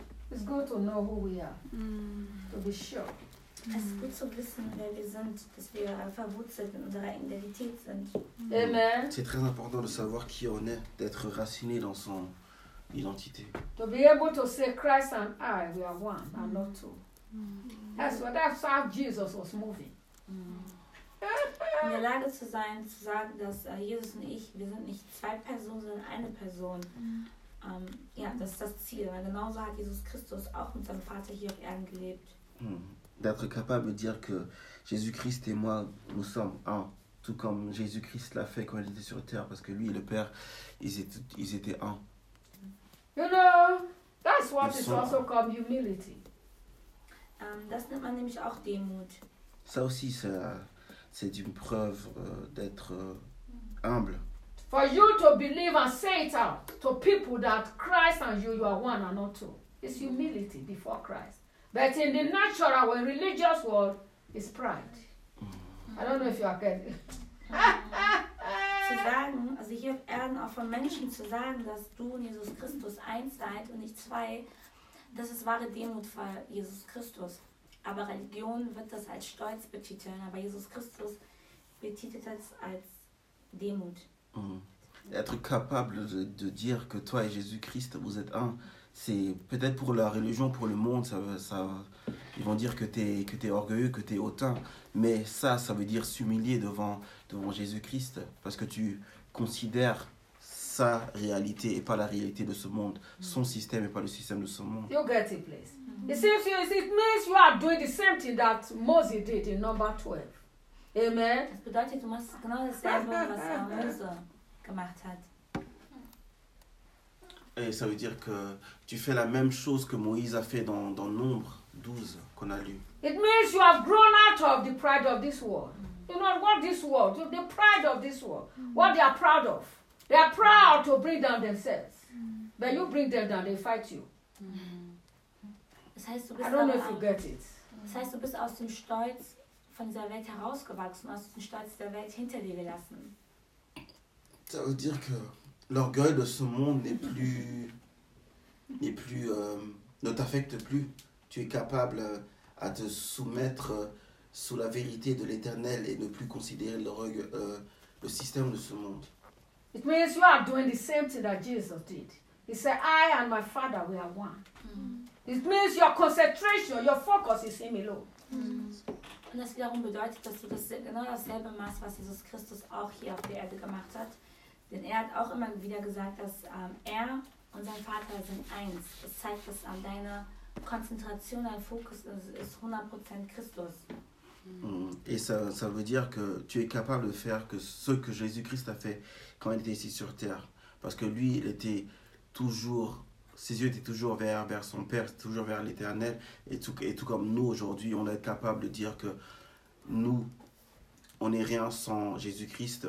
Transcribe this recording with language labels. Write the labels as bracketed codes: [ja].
[en] It's good to know who we are, to be sure. [de] Es ist gut zu wissen, wer wir sind, dass wir verwurzelt in unserer Identität sind. [en] Amen. [fr] C'est très important de savoir qui on est, d'être raciné dans son identité. [en] To be able to say Christ and I, we are one and not two. That's how Jesus was moving. [de] In der Lage zu sein, zu sagen, dass Jesus und ich, wir sind nicht zwei Personen, sondern eine Person. Ja, das ist das Ziel. Weil genauso hat Jesus Christus auch mit seinem Vater hier auf Erden gelebt. [fr] D'être capable de dire que Jésus-Christ et moi, nous sommes un. Tout comme Jésus-Christ l'a fait quand il était sur terre, parce que lui et le Père, ils étaient un. [en] You know, that's what is also called humility. [de] Das nennt man nämlich auch Demut. [fr] Ça aussi, c'est une preuve d'être humble. [en] For you to believe and say it out to people that Christ and you are one and not two. It's humility before Christ. But in the natural or religious world, it's pride. I don't know if you are getting [de] it. Zu sagen, also hier auf Erden, auch von Menschen zu sagen, dass du und Jesus Christus eins seid und nicht zwei, das ist wahre Demut vor Jesus Christus. Aber Religion wird das als Stolz betiteln, aber Jesus Christus betitelt das als Demut. [fr] Être capable de dire que toi et Jésus Christ, vous êtes un. C'est peut-être pour la religion, pour le monde, ça ils vont dire que t'es orgueilleux, que t'es hautain, mais ça veut dire s'humilier devant Jésus-Christ, parce que tu considères sa réalité et pas la réalité de ce monde, son système et pas le système de ce monde. [en] You get it, please. Mm-hmm. It means you are doing the same thing that Moses did in number 12. Amen. [de] Das bedeutet, du machst genau dasselbe, was Moses gemacht hat. [fr] Et ça veut dire que tu fais la même chose que Moïse a fait dans Nombre 12 qu'on a lu. [en] It means you have grown out of the pride of this world. You know what this world, the pride of this world, what they are proud of. They are proud to bring down themselves. But you bring them down, they fight you. [de] Das heißt, du bist [en] I don't know if you get it. [de] Das heißt, du bist aus dem Stolz von dieser Welt herausgewachsen, aus dem Stolz der Welt hinter dir gelassen. [fr] Ça veut dire que l'orgueil de ce monde n'est plus n'est plus, ne t'affecte plus. Tu es capable à te soumettre sous la vérité de l'Éternel et ne plus considérer le système de ce monde. [en] It means you are doing the same thing that Jesus did. He said, I and my Father, we are one. Mm. It means your concentration, your focus is him alone. Mm. [de] Und das wiederum bedeutet, dass du das genau dasselbe machst, was Jesus Christus auch hier auf der Erde gemacht hat. Denn er hat auch immer wieder gesagt, dass er und sein Vater sind eins. Das zeigt, dass deine Konzentration, dein Fokus ist 100% Christus. [fr] Et ça veut dire que tu es capable de faire que ce que Jésus-Christ a fait quand il était ici sur terre. Parce que lui, il était toujours, ses yeux étaient toujours vers son Père, toujours vers l'Éternel. Et tout comme nous aujourd'hui, on est capable de dire que nous, on n'est rien sans Jésus-Christ.